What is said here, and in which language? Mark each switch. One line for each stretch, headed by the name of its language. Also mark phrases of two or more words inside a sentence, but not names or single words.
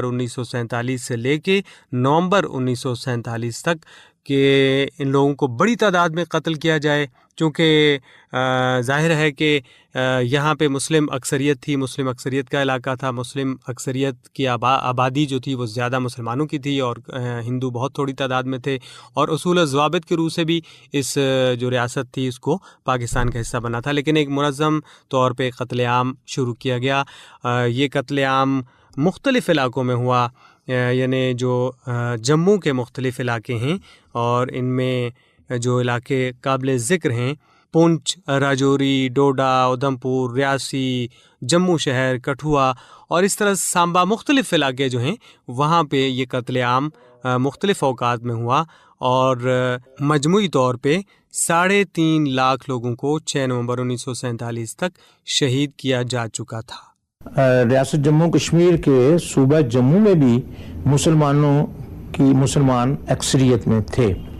Urdu: 1947 سے لے کے نومبر 1947 تک، کہ ان لوگوں کو بڑی تعداد میں قتل کیا جائے، چونکہ ظاہر ہے کہ یہاں پہ مسلم اکثریت تھی، مسلم اکثریت کا علاقہ تھا، مسلم اکثریت کی آبادی جو تھی وہ زیادہ مسلمانوں کی تھی، اور ہندو بہت تھوڑی تعداد میں تھے، اور اصول و ضوابط کے روح سے بھی اس جو ریاست تھی اس کو پاکستان کا حصہ بنا تھا، لیکن ایک منظم طور پہ قتل عام شروع کیا گیا۔ یہ قتل عام مختلف علاقوں میں ہوا، یعنی جو جموں کے مختلف علاقے ہیں، اور ان میں جو علاقے قابل ذکر ہیں، پونچھ، راجوری، ڈوڈا، ادھمپور، ریاسی، جموں شہر، کٹھوا، اور اس طرح سانبا، مختلف علاقے جو ہیں وہاں پہ یہ قتل عام مختلف اوقات میں ہوا، اور مجموعی طور پہ 3.5 لاکھ لوگوں کو 6 نومبر 1947 تک شہید کیا جا چکا تھا۔ ریاست جموں کشمیر کے صوبہ جموں میں بھی مسلمان اکثریت میں تھے۔